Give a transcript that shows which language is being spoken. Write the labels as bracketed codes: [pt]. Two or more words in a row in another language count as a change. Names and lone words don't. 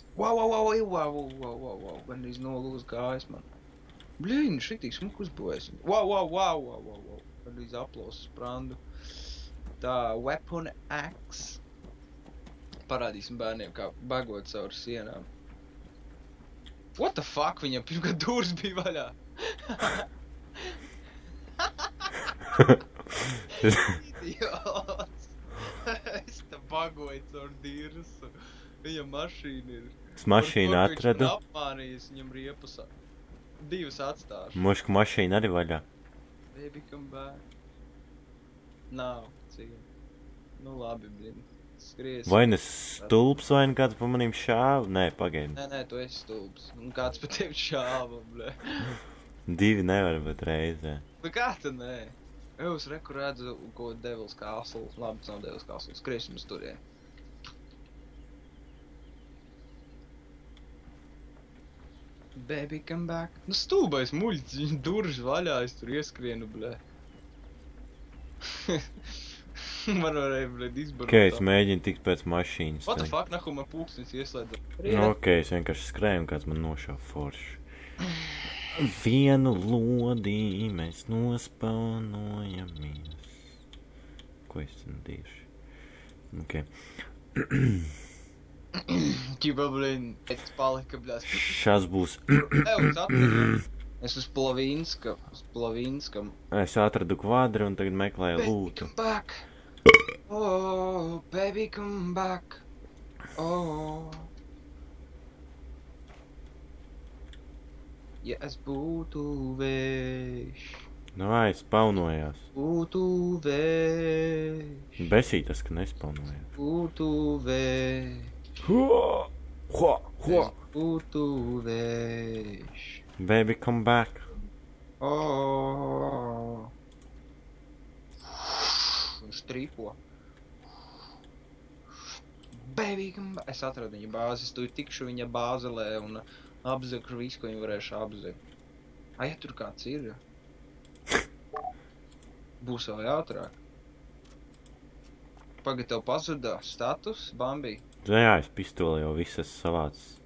[lv] Wow. Gandrīz nolūz kājas man. Bļiņ, šitīgi smuku uzbojas. Wow. Gandrīz aplausu sprandu. Tā, [en] weapon axe. [lv] Parādīsim bērniem, kā bagot caur sienām. [en] What the fuck, [lv] viņam pirmkārt dūrs bija vaļā. Idiots. Es te bagoju caur dirsu. Viņam mašīna ir. Es mašīnu atradu. Viņš apmānījis, viņam riepas. 2 atstāšu. Moška mašīna arī vaļā. [en] Baby come back. [lv] Nav, cik. Nu labi, blin. Skries. Vai nes stulps vai kāds pa manīm šāva? Nē, pagaidi. Nē, tu esi stulbs. Un kāds pa tevi šāva, blē. 2 nevar, bet reizē. Bet kā tad nē? Es reku redzu, ko Devils Castle. Labi, tas nav Devils Castle. Skriesim uz turien. [en] Baby come back. [lv] Nu stulbais muļķis, viņa durži vaļā, es tur ieskrienu, blē. Man varēja, blēd, izbarot. Ok, es mēģinu tikt pēc mašīnas. [en] What the fuck, [lv] nahu man pūkstins ieslēdza. Nu, ok, es vienkārši skrēju un kāds man nošāva forši. Vienu lodī mēs nospaunojamies. Ko es tieši? Ok. Ķipa, blēd, es palika, blēd. Šās būs. Es uz Plavīnskam. Es atradu kvadri un tagad meklēju lūtu. [en] Baby come back. Oh, baby come back. [lv] Oh. Ja es būtu vējš. Nu, vai, spaunojās. Būtu vējš. Besītas, ka nespaunojās. Būtu vējš. Es būtu vējš. [en] Baby come back. [lv] Oh. Viņš trīpo. [en] Baby come back. [lv] Es atradu viņa bāzes, tu tikšu viņa bāzelē un apzekšu visu, ko viņa varēšu apzekt. Ja tur kāds ir? Būs vēl jautrāk. Pagad tev pazudā status, Bambi? Jā, es pistoli jau visas savāds.